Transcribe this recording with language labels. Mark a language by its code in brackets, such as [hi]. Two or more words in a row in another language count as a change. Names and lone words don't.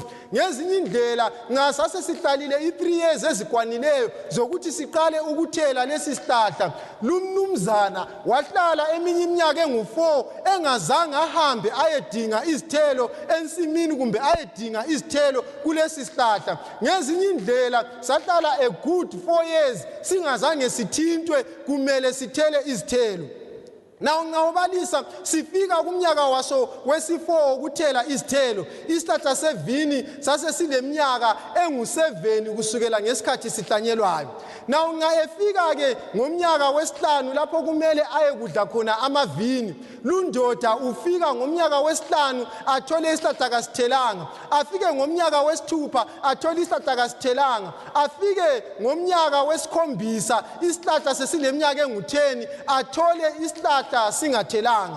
[nd] Ngezinye indlela nxa sasesihlalile 3 years ezikwanileyo zokuthi siqale ukuthela lesi sihlahla, lumnumzana wahlala eminye iminyaka engu4 engazange ahambe ayedinga izithelo ensimini kumbe ayedinga izithelo kulesi sihlahla. Ngezinye indlela sahlala [en] a good 4 years [nd] singazange sithintwe kumele sithele izithelo. Na ungabalisa sifika kumnyaka waso wesi4 ukuthela izithelo, isihlahla sevini sase sileminyaka engu7 kusukela ngesikhathi sihlanyelwayo. Na unga efika ke ngomnyaka wesihlanu lapho kumele ayekudla khona amavini, lundoda ufika ngomnyaka wesihlanu athole isihlahla kasithelanga, afike ngomnyaka wesithupha athole isihlahla kasithelanga, afike ngomnyaka wesikhombisa isihlahla sesileminyaka engu10 athole isihlahla singathelanga.